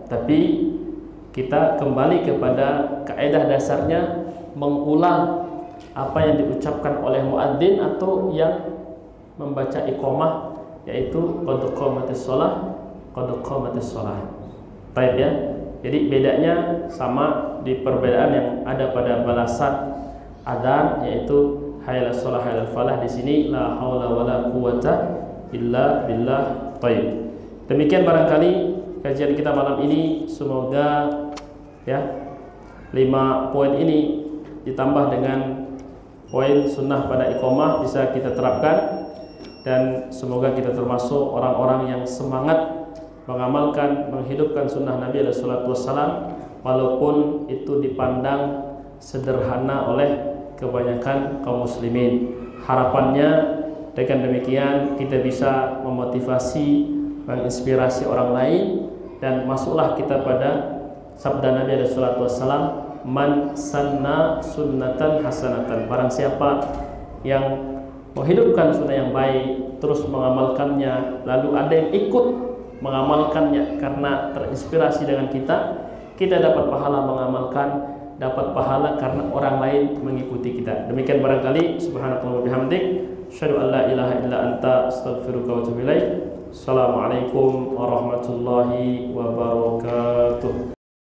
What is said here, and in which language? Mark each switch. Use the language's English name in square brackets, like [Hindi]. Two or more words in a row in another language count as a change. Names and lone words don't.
[Indonesian] Tapi kita kembali kepada kaidah dasarnya, mengulang apa yang diucapkan oleh muadzin atau yang membaca iqamah, yaitu [Arabic] قد قامت الصلاة، قد قامت الصلاة. [Indonesian] Baik ya. Jadi bedanya sama di perbedaan yang ada pada balasan adzan, yaitu [Arabic] حي على الصلاة، حي على الفلاح. [Indonesian] Di sini [Arabic] لا حول ولا قوة إلا بالله. [Indonesian] Baik. Demikian barangkali kajian kita malam ini. Semoga ya 5 poin ini ditambah dengan poin sunnah pada iqamah bisa kita terapkan, dan semoga kita termasuk orang-orang yang semangat mengamalkan, menghidupkan sunnah Nabi SAW, walaupun itu dipandang sederhana oleh kebanyakan kaum muslimin. Harapannya dengan demikian kita bisa memotivasi, menginspirasi orang lain, dan masuklah kita pada sabda Nabi SAW, [Arabic] من سن سنة حسنة. [Indonesian] Barang siapa yang menghidupkan sunnah yang baik, terus mengamalkannya, lalu ada yang ikut mengamalkannya karena terinspirasi dengan kita dapat pahala mengamalkan, dapat pahala karena orang lain mengikuti kita. Demikian barangkali. [Arabic] سبحان الله وبحمدك، أشهد أن لا إله إلا أنت، أستغفرك وأتوب إليك. السلام عليكم ورحمة الله وبركاته.